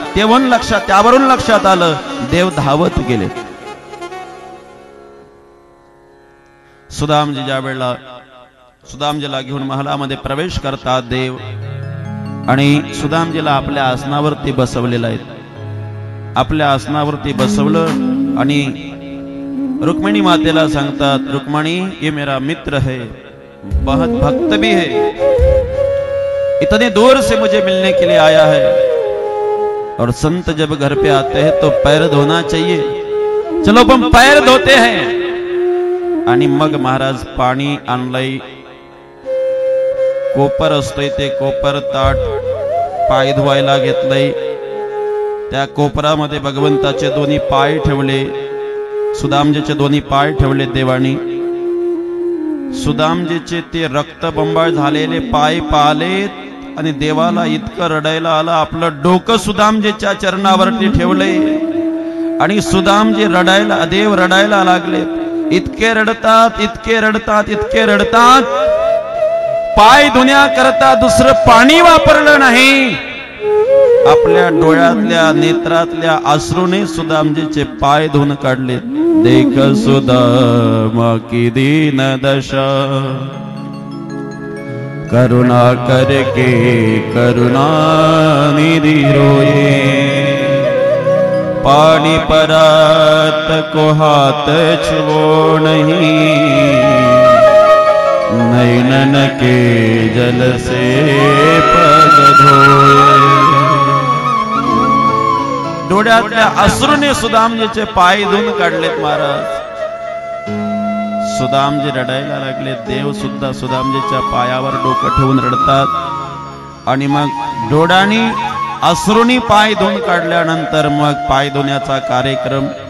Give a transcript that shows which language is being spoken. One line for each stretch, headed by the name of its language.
Marathi: त्यावरून लक्षात आलं देव धावत गेले. सुदामजी ज्या वेळेला सुदामजीला घेऊन महालामध्ये प्रवेश करतात देव, आणि सुदामजीला आपल्या आसनावरती बसवलेलं आहे. आपल्या आसनावरती बसवलं आणि रुक्मिणी मातेला सांगतात,
Hindi: रुक्मिणी ये मेरा मित्र है, बहुत भक्त भी है, इतने दूर से मुझे मिलने के लिए आया है, और संत जब घर पे आते हैं तो पैर धोना चाहिए, चलो हम पैर धोते हैं.
Marathi: आणि मग महाराज पाणी आणलंय. कोपर असतोय ते कोपर ताट पाय धुवायला घेतलंय. त्या कोपरामध्ये भगवंताचे दोन्ही पाय ठेवले, सुदामजीचे दोन्ही पाय ठेवले देवानी. सुदामजीचे ते रक्तबंबाळ झालेले पाय पाहिलेत आणि देवाला इतकं रडायला आलं. आपलं डोकं सुदामजीच्या चरणावरती ठेवले आणि सुदामजी रडायला, देव रडायला लागले. इतके रडतात, इतके रडतात, इतके रडतात, पाय धुण्याकरता दुसरं पाणी वापरलं नाही. आपल्या डोळ्यातल्या नेत्रातल्या अश्रूने सुदामजीचे पाय धुवून काढले.
Hindi: देख सुदामा की दीन दशा, करुणा करके करुणा निधि रोए. पानी परात को हाथ छुओ नहीं, नैनन के जल से पग धोए.
Marathi: डोळ्यातल्या अश्रूने सुदामजीचे पाय धुवून काढलेत महाराज. सुदामजी रडायला लागले. देव सुद्धा सुदामजीच्या पायावर डोकं ठेवून रडतात. आणि मग डोळ्यांनी अश्रूनी पाय धुवून काढल्यानंतर मग पाय धुण्याचा कार्यक्रम.